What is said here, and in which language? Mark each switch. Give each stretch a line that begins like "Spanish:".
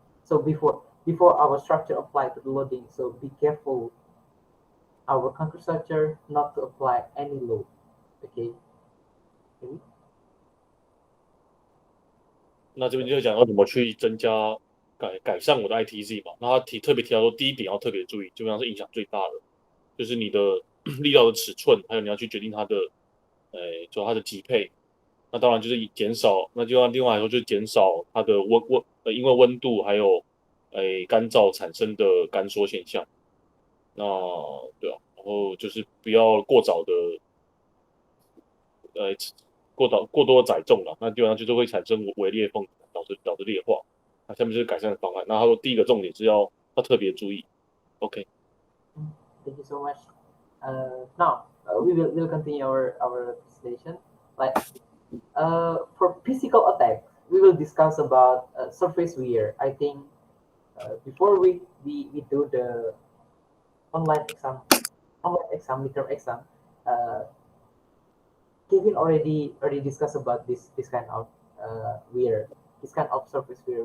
English: So before our structure apply to the loading, so be careful our concrete structure not to apply any load. Okay.
Chinese: 那这边就讲要怎么去增加改善我的 ITZ 嘛。那他特别提到说，第一点要特别注意，基本上是影响最大的，就是你的力道的尺寸，还有你要去决定它的，主要它的级配。那当然就是减少，那就另外来说就是减少它的因为温度还有干燥产生的干缩现象。那对啊，然后就是不要过早的过多的载重了，那基本上就是会产生微裂缝，导致裂化。那下面就是改善的方案。那他说第一个重点是要特别注意。
English: OK。 Thank you so much. Now we will continue our presentation. Like for physical attack, we will discuss about surface wear. I think before we do the online exam, midterm exam, Kevin already discussed about this kind of wear, this kind of surface wear.